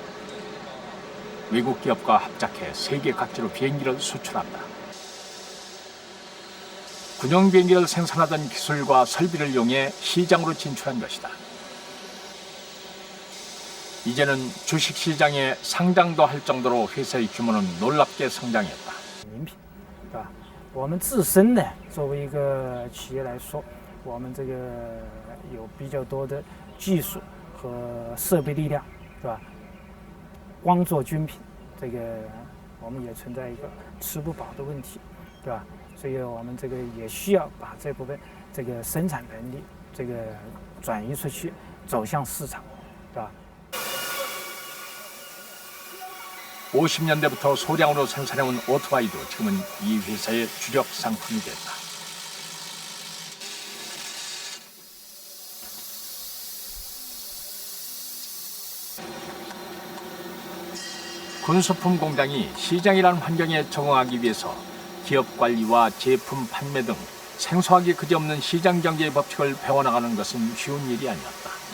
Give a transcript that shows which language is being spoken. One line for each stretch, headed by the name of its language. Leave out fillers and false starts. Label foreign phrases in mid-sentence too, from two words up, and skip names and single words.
Korean: 외국 기업과 합작해 세계 각지로 비행기를 수출한다. 군용 비행기를 생산하던 기술과 설비를 이용해 시장으로 진출한 것이다. 이제는 주식시장에 상장도 할 정도로 회사의 규모는 놀랍게 성장했다.
Chinese: 对吧？我们自身呢，作为一个企业来说，我们这个有比较多的技术和设备力量，对吧？光做军品，这个我们也存在一个吃不饱的问题，对吧？所以我们这个也需要把这部分这个生产能力这个转移出去，走向市场，对吧？
Korean: 50년대부터 소량으로 생산해온 오토바이도 지금은 이 회사의 주력 상품이 됐다. 군수품 공장이 시장이라는 환경에 적응하기 위해서 기업 관리와 제품 판매 등 생소하기 그지없는 시장 경제의 법칙을 배워나가는 것은 쉬운 일이 아니었다.